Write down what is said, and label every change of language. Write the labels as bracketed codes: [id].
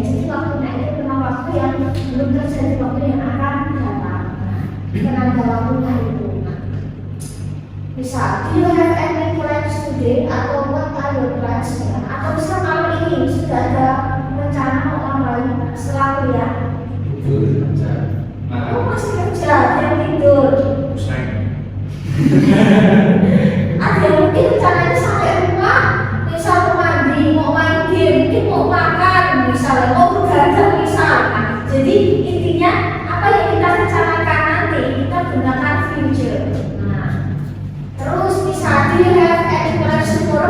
[id] Jadi waktunya itu memang waktu yang belum terjadi, waktu yang akan datang. Penanda waktunya itu. [en] Bisa, do you have any plans today? Atau what are your plans? [id] Atau bisa malam ini sudah ada rencana mau online setelah kuliah? Oh, masih kerja, dia tidur. Ada yang mungkin rencananya sampai rumah, misal mau mandi, mau main game, mungkin mau makan, misalnya mau begadang misalnya. Jadi intinya apa yang kita rencanakan nanti kita gunakan future. Nah, terus misal [en] do you have any plans tomorrow?